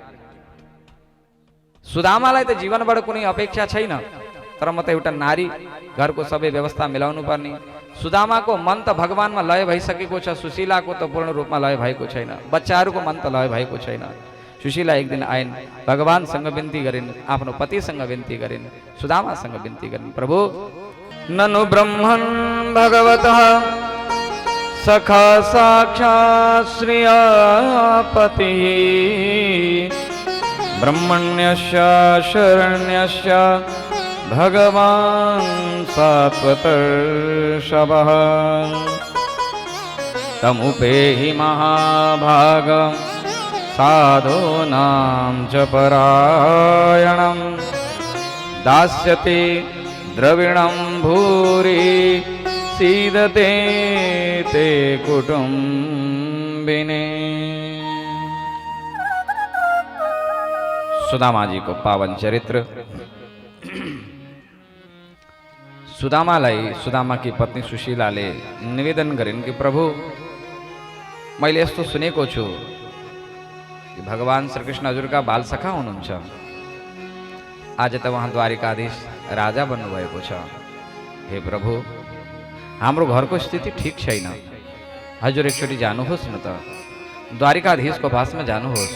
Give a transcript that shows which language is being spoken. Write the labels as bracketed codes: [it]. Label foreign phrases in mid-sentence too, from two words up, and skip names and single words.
[ne] सुदामालाई त जीवनबाट कुनै अपेक्षा छैन, तर म त एउटा नारी, घरको सबै व्यवस्था मिलाउनु पर्ने। सुदामाको मन त भगवानमा लय भइसकेको छ, सुशीलाको त पूर्ण रूपमा लय भएको छैन, बच्चाहरूको मन त लय भएको छैन। सुशीला एक दिन आइन्, भगवानसँग बिन्ती गरिन्, आफ्नो पतिसँग बिन्ती गरिन्, सुदामासँग बिन्ती गरिन्। [sa] प्रभु ननु ब्रह्मन् भगवतः सखा साक्षात् श्रियापतिः ब्रह्मण्यस्य शरण्यस्य भगवान् सात्वतर्षभः तमुपेहि महाभागं साधूनां च परायणं दास्यति द्रविणं भूरि सीदते ते कुटुम्बिने। [hi] सुदामा जी को पावन चरित्र। [ne] सुदामालाई सुदामा [hi] की पत्नी [ne] सुशीलाले निवेदन गरिन् कि प्रभु मैले यस्तो सुनेको छु कि भगवान श्रीकृष्ण हजुरका बालसखा हुनुहुन्छ। आज त उहाँ द्वारिकाधीश राजा बन्नुभएको छ। हे प्रभु हाम्रो घरको स्थिति ठीक छैन, हजुर एकचोटि जानुहोस् न त, द्वारिकाधीशको भाषमा जानुहोस्।